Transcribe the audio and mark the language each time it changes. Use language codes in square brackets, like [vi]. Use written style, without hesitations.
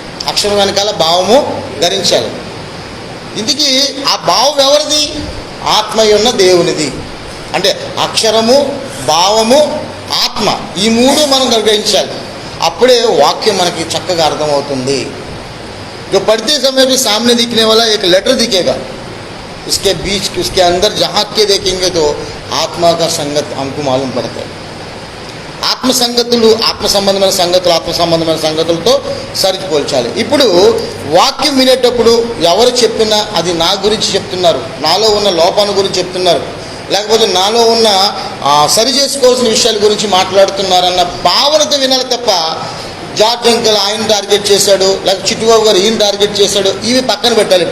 [te] అక్షరం వెనకాల భావము ధరించాలి. ఇందుకీ ఆ భావం ఎవరిది? ఆత్మయున్న దేవునిది. అంటే అక్షరము, భావము, ఆత్మ, ఈ మూడు మనం గ్రహించాలి. అప్పుడే వాక్యం మనకి చక్కగా అర్థమవుతుంది. [hi] जो पढ़ते समय भी सामने दिखने वाला एक लेटर दिखेगा, उसके बीच उसके अंदर झांक के देखेंगे तो आत्मा का संगत हमको मालूम पड़ता है. [te] ఆత్మ సంగతులు, ఆత్మ సంబంధమైన సంగతులు, ఆత్మ సంబంధమైన సంగతులతో సరిపోల్చాలి. ఇప్పుడు వాక్యం వినేటప్పుడు ఎవరు చెప్పినా అది నా గురించి చెప్తున్నారు, నాలో ఉన్న లోపాన్ని గురించి చెప్తున్నారు, లేకపోతే నాలో ఉన్న సరి చేసుకోవాల్సిన విషయాల గురించి మాట్లాడుతున్నారన్న భావనతో వినాలి తప్ప, జార్జ్ అంకల్ ఆయన టార్గెట్ చేశాడు, లేకపోతే చిట్టుబాబు గారు ఈయన టార్గెట్ చేశాడు, ఇవి పక్కన పెట్టాలి.